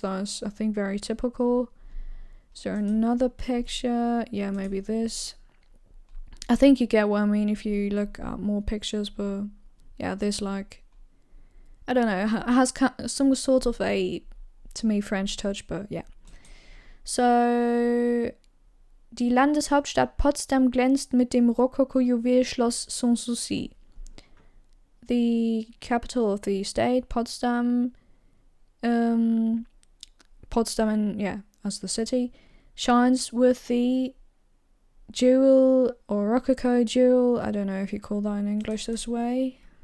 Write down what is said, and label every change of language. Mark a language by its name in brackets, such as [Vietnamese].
[English] That's, I think, very typical. Is there another picture? Yeah, maybe this. I think you get what I mean if you look at more pictures, but yeah, this like, I don't know, it has some sort of a, to me, French touch, but yeah. [German] So, die Landeshauptstadt Potsdam glänzt mit dem Rokoko-Juwelschloss Sanssouci. [English] The capital of the state, Potsdam, Potsdam, yeah, as the city, shines with the jewel or rococo jewel. I don't know if you call that in English this way.